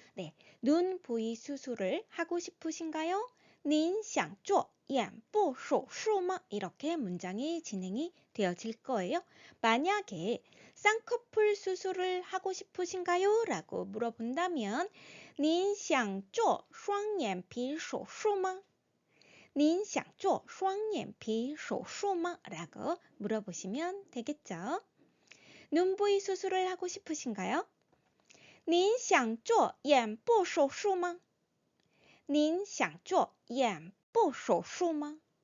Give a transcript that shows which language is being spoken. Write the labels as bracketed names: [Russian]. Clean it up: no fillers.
[Korean] 네, 눈 부위 수술을 하고 싶으신가요? [Chinese] 您想做眼部手术吗? [Korean] 이렇게 문장이 진행이 되어질 거예요. 만약에 쌍꺼풀 수술을 하고 싶으신가요? 라고 물어본다면 [Chinese] 您想做双眼皮手术吗? 您想做双眼皮手术吗? [Korean] 라고 물어보시면 되겠죠. 눈 부위 수술을 하고 싶으신가요? [Chinese] 您想做眼部手术吗?您想做眼部手术吗?